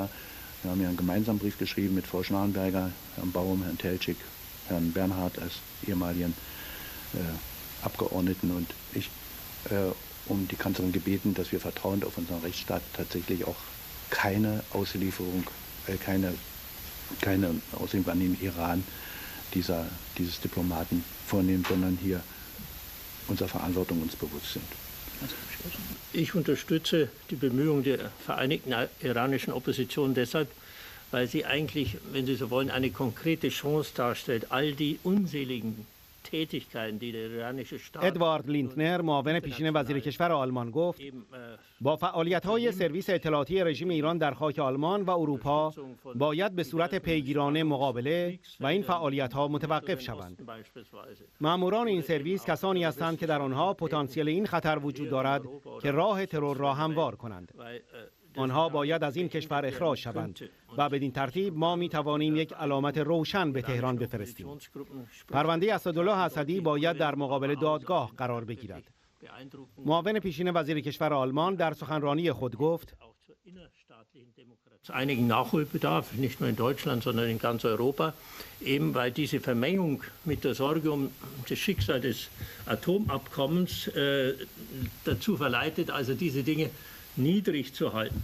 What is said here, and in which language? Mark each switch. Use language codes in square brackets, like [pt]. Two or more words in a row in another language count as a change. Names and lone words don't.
[de] Wir haben ja einen gemeinsamen Brief geschrieben mit Frau Schnarrenberger, Herrn Baum, Herrn Teltschik, Herrn Bernhard als ehemaligen Abgeordneten und ich um die Kanzlerin gebeten, dass wir vertrauend auf unseren Rechtsstaat tatsächlich auch keine Auslieferung, keine Auslieferung an den Iran dieses Diplomaten vornehmen, sondern hier unserer Verantwortung uns bewusst sind. Ich unterstütze die Bemühungen der vereinigten iranischen Opposition deshalb, weil sie eigentlich, wenn Sie so wollen, eine konkrete Chance darstellt, all die unseligen Tätigkeiten, die der iranische Staat. [fa] ادوارد لینتنر معاون پیشین وزیر کشور آلمان گفت با فعالیت‌های سرویس اطلاعاتی رژیم ایران در خاک آلمان و اروپا باید به صورت پیگیرانه مقابله و این فعالیت‌ها متوقف شوند. ماموران این سرویس کسانی هستند که در آنها پتانسیل این خطر وجود دارد که راه ترور را هموار کنند. آنها باید از این کشور اخراج شوند و بدین ترتیب ما می توانیم یک علامت روشن به تهران بفرستیم. پرونده اسدالله اسدی باید در مقابل دادگاه قرار بگیرد. معاون پیشین وزیر کشور آلمان در سخنرانی خود گفت [de] einigen Nachholbedarf, nicht nur in Deutschland, sondern in ganz Europa, eben weil diese Vermengung mit der Sorge um das Schicksal des Atomabkommens dazu verleitet, also diese Dinge niedrig zu halten.